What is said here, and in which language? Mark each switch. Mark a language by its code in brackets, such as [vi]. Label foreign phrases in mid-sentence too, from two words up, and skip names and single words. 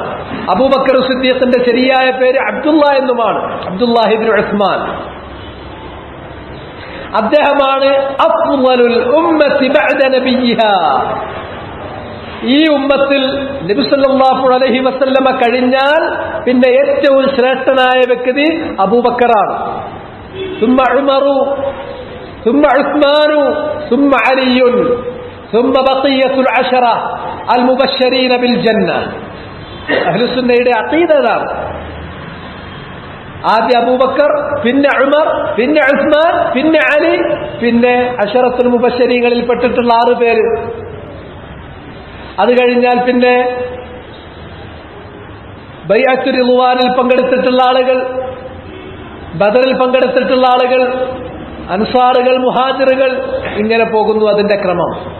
[ml] അബൂബക്കർ സിദ്ദീഖിന്റെ ശരിയായ പേര് അബ്ദുള്ള എന്നുമാണ്, അബ്ദുല്ലാഹി ഇബ്നു ഉസ്മാൻ. [ar] അദ്ദേഹമാണ് أفضل الأمة بعد نبيها. [ml] ഈ ഉമ്മത്തിൽ നബി [ar] صلى الله عليه وسلم [ml] കഴിഞ്ഞാൽ പിന്നെ ഏറ്റവും ശ്രേഷ്ഠനായ വ്യക്തി അബൂബക്കറാണ്. [ar] ثم عمر ثم عثمان ثم علي ثم بقية العشرة المبشرين بالجنة. [ml] അഹ്ലുസുന്നയുടെ അഖീദ അതാണ്. ആദ്യ അബൂബക്കർ, പിന്നെ ഉമർ, പിന്നെ ഉസ്മാൻ, പിന്നെ അലി, പിന്നെ അശറത്തുൽ മുബശ്ശരീങ്ങളിൽ പെട്ടിട്ടുള്ള 6 പേര്. അത് കഴിഞ്ഞാൽ പിന്നെ ബൈഅത്തുർ റിദ്വാനിൽ പങ്കെടുത്തിട്ടുള്ള ആളുകൾ, ബദറിൽ പങ്കെടുത്തിട്ടുള്ള ആളുകൾ, അൻസാറുകൾ, മുഹാജിറുകൾ, ഇങ്ങനെ പോകുന്നു അതിന്റെ ക്രമം.